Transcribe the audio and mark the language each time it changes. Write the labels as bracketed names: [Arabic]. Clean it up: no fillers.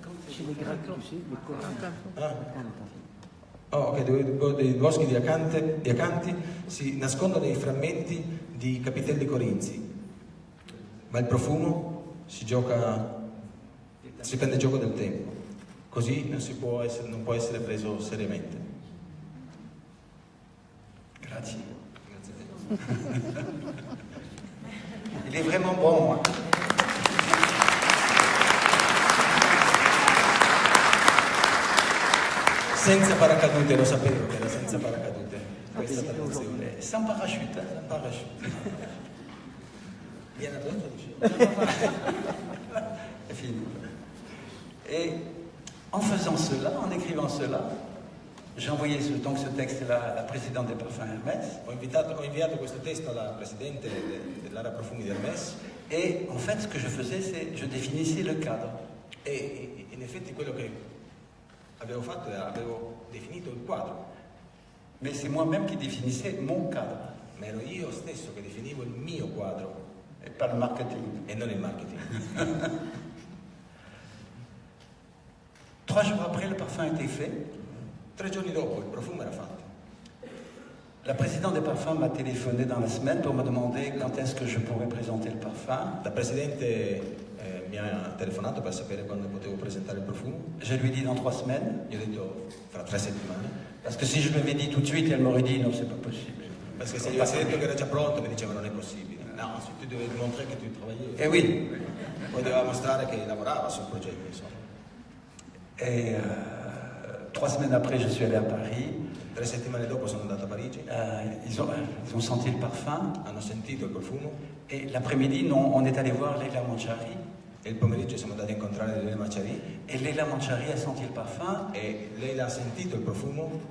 [French] Chez les Grecs, tu sais, les Coréens. [Italian] Dove dei boschi di acanti si nascondono i frammenti di capitelli corinzi, ma il profumo si prende gioco del tempo, così non può essere preso seriamente. Grazie. Grazie a te. [French] Il est vraiment bon, moi. [Italian] Senza paracadute, lo sapevo che era senza paracadute questa traduzione. [French] Sans parachute. Sans parachute. [Italian] Viene addosso, dice. [French] C'est fini. Et en faisant cela, en écrivant cela, j'ai envoyé donc ce texte-là à la présidente des parfums Hermès. [Italian] Ho inviato questo testo alla presidente dell'area profumi di Hermès. [French] Et en fait, ce que je faisais, c'est je définissais le cadre. [Italian] E in effetti quello che avevo fatto era avevo definito il quadro. [French] Mais c'est moi-même qui définissais mon cadre. [Italian] Ma ero io stesso che definivo il mio quadro [French] Et pas le marketing. [Italian] e non il marketing. [French] 3 jours après, le parfum a été fait. [Italian] 3 giorni dopo il profumo era fatto. [French] La présidente des parfums m'a téléphoné dans la semaine pour me demander quand est-ce que je pourrais présenter le parfum. [Italian] La presidente mi ha telefonato per sapere quando potevo presentare il profumo. [French] Je lui ai dit dans 3 semaines. [Italian] Gli ho detto fra 3 settimane. [French] Parce que si je lui avais dit tout de suite, elle m'aurait dit non, c'est pas possible. [Italian] Perché se gli avessi detto che era già pronto mi diceva non è possibile. No, tu devi dimostrare che tu travaillevi. [French] Eh oui. [Italian] Poi doveva mostrare che lavorava sul progetto, insomma. [French] Et 3 semaines après, je suis allé à Paris. [Italian] 3 settimane dopo sono andato a Parigi. [French] Ils ont senti le parfum. [Italian] Hanno sentito il profumo. [French] Et l'après-midi, on est allé voir Leila Manchari. [Italian] E il pomeriggio siamo andati a incontrare Leila Manchari. [French] Et Leila Manchari a senti il parfum. [Italian] E lei ha sentito il profumo.